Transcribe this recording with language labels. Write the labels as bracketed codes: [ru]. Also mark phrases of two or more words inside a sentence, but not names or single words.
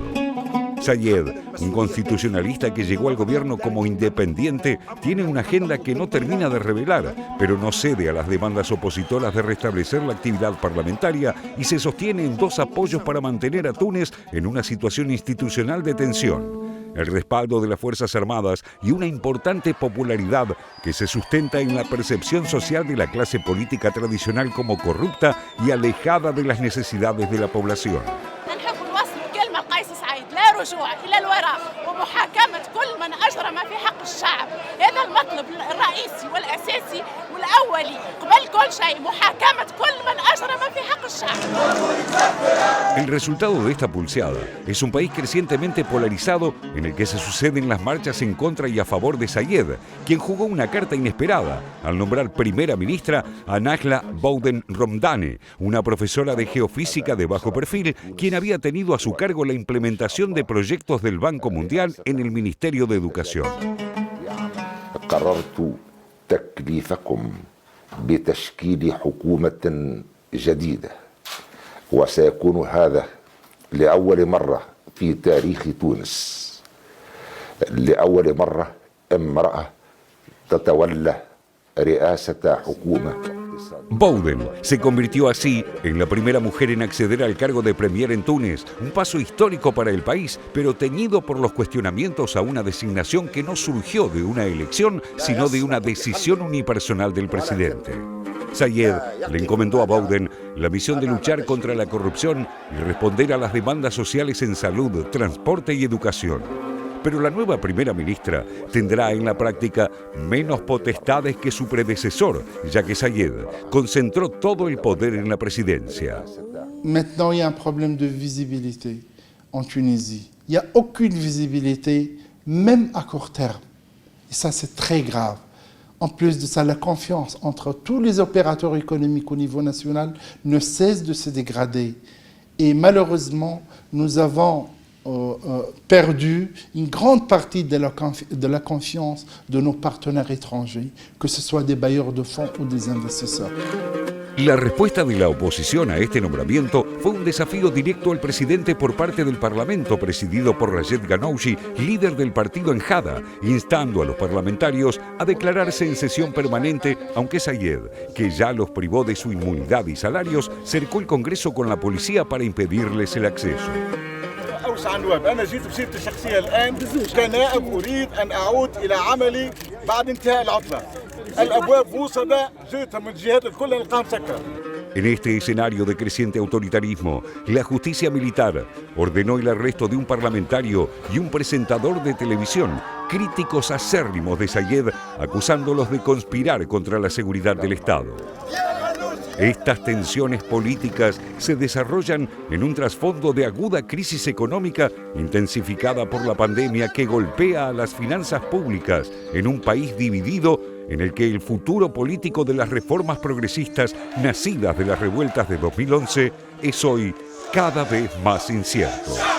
[es] Saied, un constitucionalista que llegó al gobierno como independiente, tiene una agenda que no termina de revelar, pero no cede a las demandas opositoras de restablecer la actividad parlamentaria y se sostiene en dos apoyos para mantener a Túnez en una situación institucional de tensión: el respaldo de las Fuerzas Armadas y una importante popularidad que se sustenta en la percepción social de la clase política tradicional como corrupta y alejada de las necesidades de la población. [ar] رجوع إلى الوراء ومحاكمة كل من أجرم في حق الشعب. هذا المطلب الرئيسي والأساسي والأولي قبل كل شيء، محاكمة كل من أجرم في حق الشعب. [es] El resultado de esta pulseada es un país crecientemente polarizado en el que se suceden las marchas en contra y a favor de Saied, quien jugó una carta inesperada al nombrar primera ministra a Najla Bouden-Romdane, una profesora de geofísica de bajo perfil, quien había tenido a su cargo la implementación de proyectos del Banco Mundial en el Ministerio de Educación. [ar] قررت تكليفكم بتشكيل حكومة جديدة وسيكون هذا لأول مرة في تاريخ تونس. لأول مرة امرأة تتولى رئاسة حكومة. [es] Bouden se convirtió así en la primera mujer en acceder al cargo de premier en Túnez, un paso histórico para el país, pero teñido por los cuestionamientos a una designación que no surgió de una elección, sino de una decisión unipersonal del presidente. Saied le encomendó a Bouden la misión de luchar contra la corrupción y responder a las demandas sociales en salud, transporte y educación. Pero la nueva primera ministra tendrá en la práctica menos potestades que su predecesor, ya que Saied concentró todo el poder en la presidencia. [fr] Maintenant, il y a un problème de visibilité en Tunisie. Il n'y a aucune visibilité, même à court terme. Et ça, c'est très grave. En plus de ça, la confiance entre tous les opérateurs économiques au niveau national ne cesse de se dégrader. Et malheureusement, nous avons perdu une grande partie de la confiance de nos partenaires étrangers, que ce soit des bailleurs de fonds ou des investisseurs. [es] La respuesta de la oposición a este nombramiento fue un desafío directo al presidente por parte del Parlamento, presidido por Rached Ghannouchi, líder del partido Ennahda, instando a los parlamentarios a declararse en sesión permanente, aunque Saied, que ya los privó de su inmunidad y salarios, cercó el Congreso con la policía para impedirles el acceso. [ar] أوسع النواب، أنا جيت بصيرتي الشخصية الآن كنائب أريد أن أعود إلى عملي بعد انتهاء العطلة. الأبواب موصدة، جيت من الجهات الكل نلقاها مسكرة. [es] En este escenario de creciente autoritarismo, la justicia militar ordenó el arresto de un parlamentario y un presentador de televisión, críticos acérrimos de Saied, acusándolos de conspirar contra la seguridad del Estado. Estas tensiones políticas se desarrollan en un trasfondo de aguda crisis económica intensificada por la pandemia que golpea a las finanzas públicas en un país dividido en el que el futuro político de las reformas progresistas nacidas de las revueltas de 2011 es hoy cada vez más incierto.